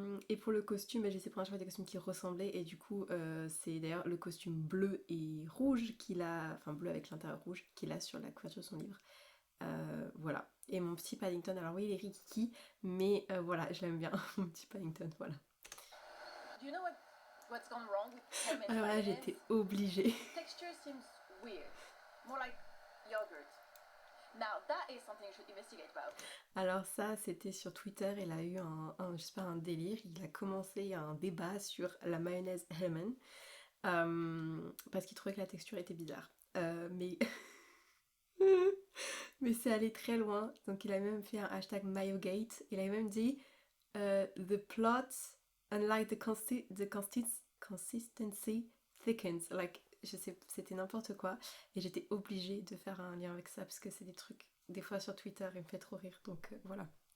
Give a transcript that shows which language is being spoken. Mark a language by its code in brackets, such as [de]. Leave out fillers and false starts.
[fr] Et pour le costume, j'ai essayé de prendre à chaque fois des costumes qui ressemblaient et du coup c'est d'ailleurs le costume bleu et rouge qu'il a, enfin bleu avec l'intérieur rouge qu'il a sur la couverture de son livre. Voilà. Et mon petit Paddington, alors oui il est rikiki, mais voilà, je l'aime bien, mon petit Paddington, voilà. [en] Do you know what's gone wrong with homemade [fr] Alors là [en] mayonnaise? [fr] j'étais obligée. [en] Texture seems weird, more like yogurt. Now that is something you should investigate about. [fr] Alors ça c'était sur Twitter, il a eu un délire, il a commencé un débat sur la mayonnaise Hellman parce qu'il trouvait que la texture était bizarre. Mais mais c'est allé très loin, donc il a même fait un hashtag Mayogate, il a même dit [en] the plot, unlike the consistency thickens, [fr] like je sais, c'était n'importe quoi et j'étais obligée de faire un lien avec ça parce que c'est des trucs, des fois sur Twitter il me fait trop rire, donc voilà.